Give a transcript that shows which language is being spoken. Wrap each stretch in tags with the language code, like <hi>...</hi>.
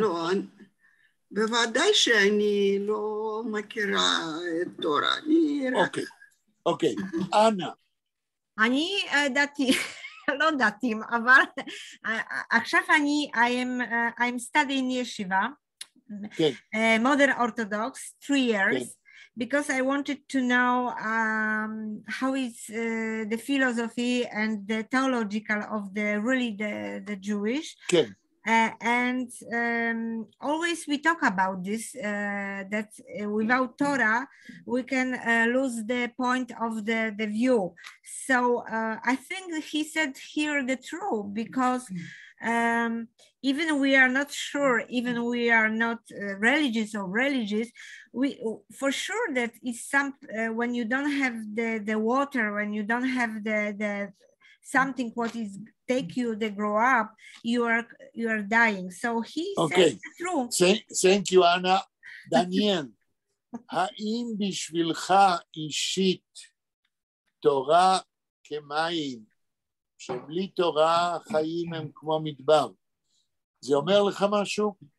<he>לא, בוודאי שאני לא מכירה את תורה. אוקיי, אנה. אני דתי, לא דתיים, אבל עכשיו</he> <en>I'm studying yeshiva, modern Orthodox, 3 years, because I wanted to know how is the philosophy and the theological of the Jewish. And always we talk about this, that without Torah, we can lose the point of the view. So I think he said here the truth, because even we are not sure, even we are not religious, we for sure that it's some when you don't have the water, when you don't have the something what is take you the grow up, you are dying. So he said the truth. Thank you, Anna.</en> <he>דניאל, האם בשבילך אישית תורה כמים, שבלי תורה החיים הם כמו מדבר, זה אומר לך משהו?</he>